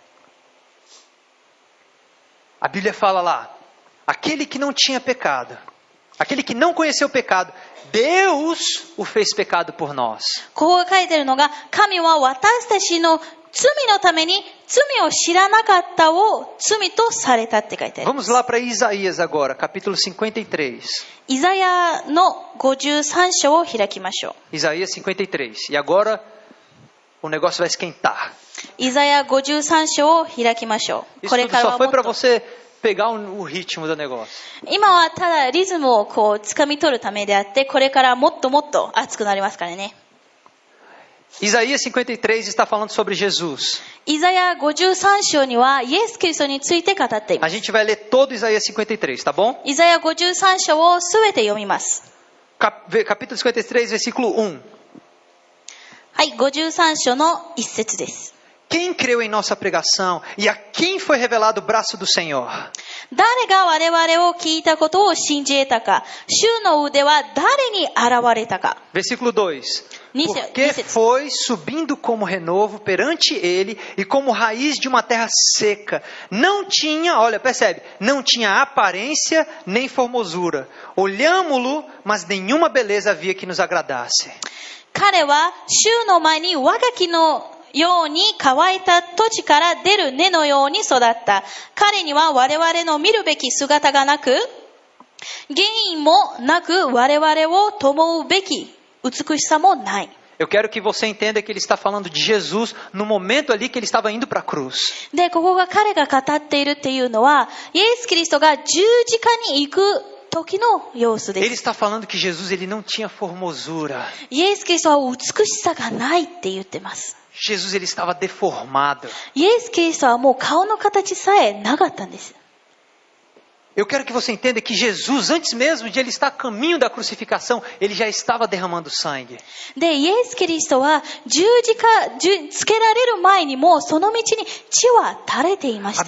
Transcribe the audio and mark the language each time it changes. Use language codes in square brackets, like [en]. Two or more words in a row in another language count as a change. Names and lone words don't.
[pt] A Bíblia fala lá, aquele que não tinha pecado, aquele que não conheceu o pecado, Deus o fez pecado por nós. [ja] ここが書いてるのが、神は私たちの罪のために罪を知らなかったを罪とされたって書いてある。 [pt] Vamos lá para Isaías agora, capítulo 53. [ja] イザヤの53章を開きましょう。 [pt] Isaías 53. E agora o negócio vai esquentar. [ja] イザヤ53章を開きましょう。 [pt] Isso [ja] これ [pt] tudo [ja] から [pt] só [ja] はも [pt] foi [ja] っ [pt] para [ja] と [pt] você pegar o ritmo do negócio. [ja] 今はただリズムを掴み取るためであって、これからもっともっと熱くなりますからね。 [pt] Isaías 53 está falando sobre Jesus. [ja] イザヤ53章にはイエス・キリストについて語っていま [pt] A [ja] す。 [pt] gente vai ler todo Isaías 53, tá bom? [ja] イザヤ53章をすべて読みます。 [pt] Capítulo 53, versículo 1. [ja] はい、53章の一節です。 [pt] Quem creu em nossa pregação e a quem foi revelado o braço do Senhor? [ja] 誰が我々を聞いたことを信じ得たか、主の腕は誰に現れたか。 [pt] Versículo 2. Porque foi subindo como renovo perante ele e como raiz de uma terra seca. Não tinha, olha, percebe, não tinha aparência nem formosura. Olhámo-lo, mas nenhuma beleza havia que nos agradasse. [ja] 彼は主の前に我が木のように乾いた土地から出る根のように育った。彼には我々の見るべき姿がなく、原因もなく我々を弔うべき美しさもない。 [pt] Eu quero que você entenda que ele está falando de Jesus no momento ali que ele estava indo para a cruz. [ja] で、ここが彼が語っているっていうのは、イエス・キリストが十字架に行く時の様子で [pt] Ele [ja] す。 [pt] está falando que Jesus ele não tinha formosura. [ja] イエス・キリストは美しさがないって言ってます。 [pt] Jesus ele estava deformado. [ja] イエス・キリストはもう顔の形さえなかったんです。 [pt] Eu quero que você entenda que Jesus, antes mesmo de ele estar a caminho da crucificação, ele já estava derramando sangue. [ja] で、イエス・キリストは十字架つけられる前にもその道に血は垂れていまし